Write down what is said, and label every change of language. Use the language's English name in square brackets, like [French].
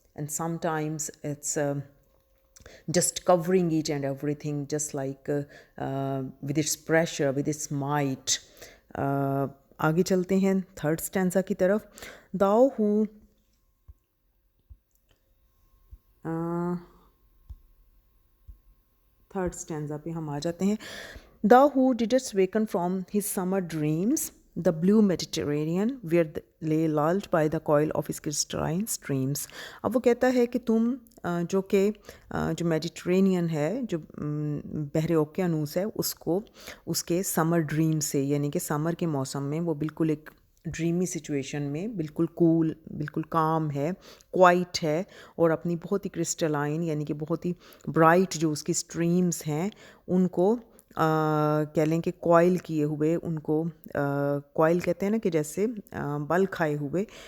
[English] And sometimes it's just covering each and everything, just like with its pressure, with its might. [Hindi] आगे चलते हैं third stanza की तरफ. [English] Thou who [Hindi] third stanza पे हम आ जाते हैं. [English] Thou who didst waken from his summer dreams, the blue Mediterranean, where lay lulled by the coil of his crystalline streams. [Hindi] अब वो कहता है कि तुम जो कि जो मेडिटेरेनियन है, जो बहरे ओकियानूस है, उसको उसके समर ड्रीम से, यानी कि समर के मौसम में वो बिल्कुल एक ड्रीमी सिचुएशन में, बिल्कुल कूल, बिल्कुल काम है, क्वाइट है, और अपनी बहुत ही क्रिस्टलाइन यानी कि बहुत ही ब्राइट जो उसकी स्ट्रीम्स हैं, उनको कह लें कि कॉइल किए हुए, उनको कॉइल कहते हैं ना, कि जैसे बल खाए हुए,